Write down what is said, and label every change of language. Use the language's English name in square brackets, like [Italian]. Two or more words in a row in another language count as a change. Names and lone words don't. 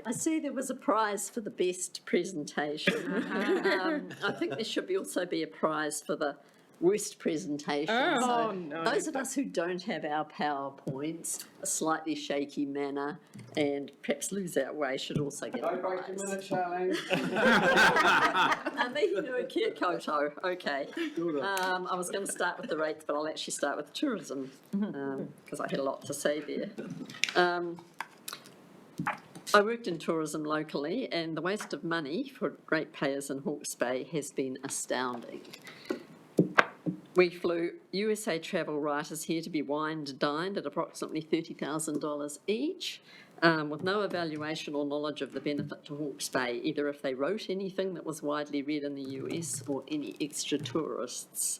[English] I see there was a prize for the best presentation. I think there should also be a prize for the worst presentation. Oh, So no. those of us who don't have our PowerPoints, a slightly shaky manner, and perhaps lose our way should also get a prize. challenge. [Māori] Mihi nui kia koutou. Okay. [English] I was going to start with the rates, but I'll actually start with tourism because I had a lot to say there. I worked in tourism locally, and the waste of money for ratepayers in Hawke's Bay has been astounding. We flew USA travel writers here to be wined and dined at approximately $30,000 each, with no evaluation or knowledge of the benefit to Hawke's Bay, either if they wrote anything that was widely read in the US or any extra tourists.